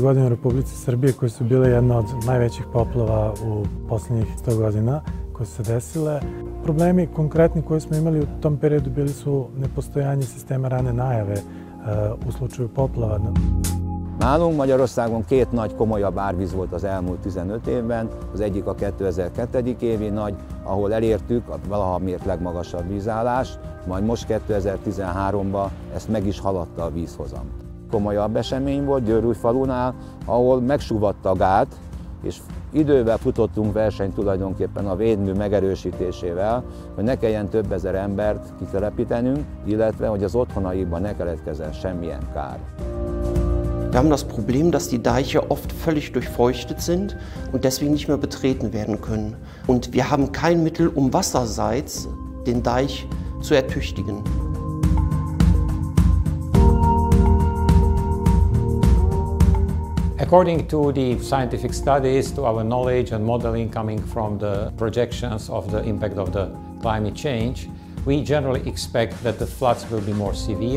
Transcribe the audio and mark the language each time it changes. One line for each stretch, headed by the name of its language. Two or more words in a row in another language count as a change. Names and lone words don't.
Serbian: godine u Republici Srbije, koje su bile jedna od najvećih poplava u posljednjih 100 godina koje su se desile, problemi konkretni koje smo imali u tom periodu bili su nepostojanje sistema rane najave u slučaju poplava.
Hungarian: Nálunk Magyarországon két nagy komolyabb árvíz volt az elmúlt 15 évben, az egyik a 2002. évi nagy, ahol elértük a valaha mért legmagasabb vízállást, majd most 2013-ban ezt meg is haladta a vízhozam. komolyabb esemény volt Győrújfalunál, ahol megsúvadt a gát, és idővel futottunk versenyt tulajdonképpen a védmű megerősítésével, hogy ne kelljen több ezer embert kitelepítenünk, illetve hogy az otthonaikban ne keletkezzen semmilyen kár.
German: Wir haben das Problem, dass die Deiche oft völlig durchfeuchtet sind und deswegen nicht mehr betreten werden können. Und wir haben kein Mittel, um wasserseits den Deich zu ertüchtigen.
English: According to the scientific studies, to our knowledge and modeling coming from the projections of the impact of the climate change, we generally expect that the floods will be more severe.